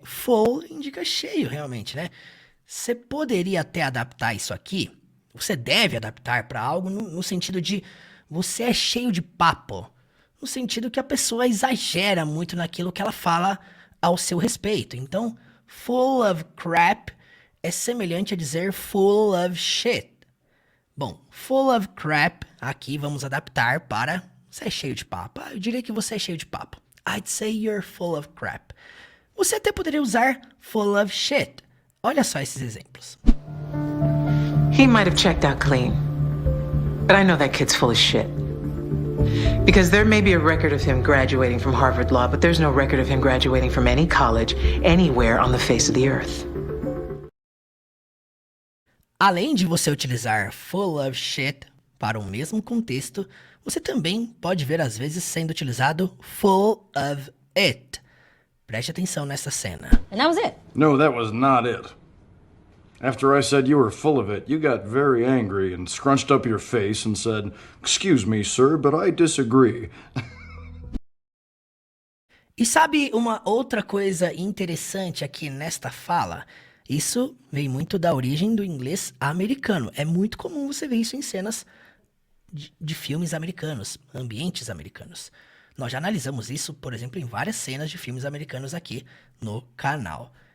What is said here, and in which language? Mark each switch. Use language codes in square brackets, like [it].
[pt] Full indica cheio, realmente, né? Você poderia até adaptar isso aqui, você deve adaptar para algo no sentido de você é cheio de papo, no sentido que a pessoa exagera muito naquilo que ela fala ao seu respeito. Então, [en] full of crap [pt] é semelhante a dizer [en] full of shit. [pt] Bom, [en] full of crap, [pt] aqui vamos adaptar para você é cheio de papo. Eu diria que você é cheio de papo. [en] I'd say you're full of crap. [pt] Você até poderia usar [en] full of shit. [pt] Olha só esses exemplos. [en] He might have checked out clean, but I know that kid's full of shit. Because there may be a record of him graduating from Harvard Law, but there's no record of him graduating from any college anywhere on the face of the earth. [pt] Além de você utilizar [en] full of shit [pt] para o mesmo contexto, você também pode ver às vezes sendo utilizado [en] full of it. [pt] Preste atenção nessa cena. [en] And that was it. No, that was not it. After I said you were full of it, you got very angry and scrunched up your face and said, "Excuse me, sir, but I disagree." [pt] E sabe uma outra coisa interessante aqui nesta fala? Isso vem muito da origem do inglês americano. É muito comum você ver isso em cenas de filmes americanos, ambientes americanos. Nós já analisamos isso, por exemplo, em várias cenas de filmes americanos aqui no canal.